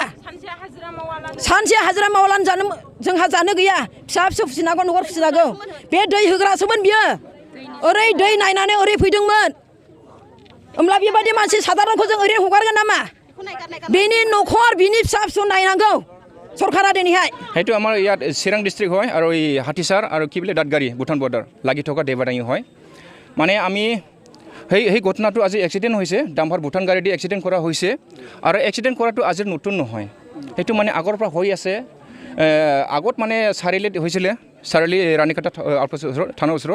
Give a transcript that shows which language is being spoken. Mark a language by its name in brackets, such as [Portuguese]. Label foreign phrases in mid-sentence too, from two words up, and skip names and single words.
[Bodo] सानसे हाजिरा मावालानो जोंहा जानो गैया। फिसा फिसौ फिसिनांगौ, न'खर फिसिनांगौ। बे दै होग्रासोमोन बियो। ओरै दै नायनानै ओरै फैदोंमोन। होमब्ला बेबायदि मानसि साधारनखौ जों ओरैनो हगारगोन नामा? बेनि न'खर बिनि फिसा फिसौ नायनांगौ सरकारा दिनैहाय। [Assamese] সেইটো আমাৰ ইয়াত চিৰাং ডিষ্ট্ৰিক্ট হয় আৰু এই হাতীচাৰ আৰু কি বোলে দাঁতগাড়ী ভূটান বৰ্ডাৰ লাগি থকা দেবাডাঙি হয়। মানে আমি সেই ঘটনাটো আজি এক্সিডেণ্ট হৈছে, ডাম্পাৰ ভূটান গাড়ী দি এক্সিডেণ্ট কৰা হৈছে। আৰু এক্সিডেণ্ট কৰাটো আজিৰ নতুন নহয়, সেইটো মানে আগৰ পৰা হৈ আছে। আগত মানে চাৰিআলিত হৈছিলে, চাৰিআলি ৰাণীখাটা থানাৰ ওচৰত।